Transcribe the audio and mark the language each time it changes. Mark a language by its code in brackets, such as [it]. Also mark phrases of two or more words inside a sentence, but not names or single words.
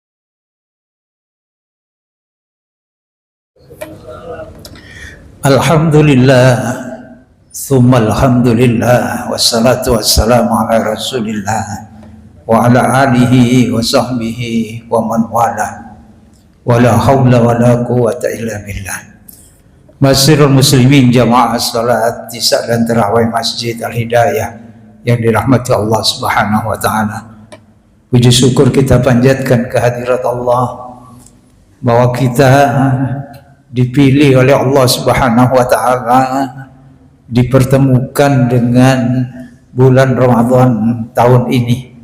[ar] الحمد لله، ثم الحمد لله، والصلاة والسلام على رسول الله وعلى آله وصحبه ومن والاه، ولا حول ولا قوة إلا بالله. معاشر المسلمين [id] jamaah salat isya dan tarawih Masjid Al-Hidayah yang dirahmati Allah [ar] سبحانه وتعالى. [id] Puji syukur kita panjatkan kehadirat Allah bahwa kita dipilih oleh Allah [ar] سبحانه وتعالى, [id] dipertemukan dengan bulan Ramadan tahun ini.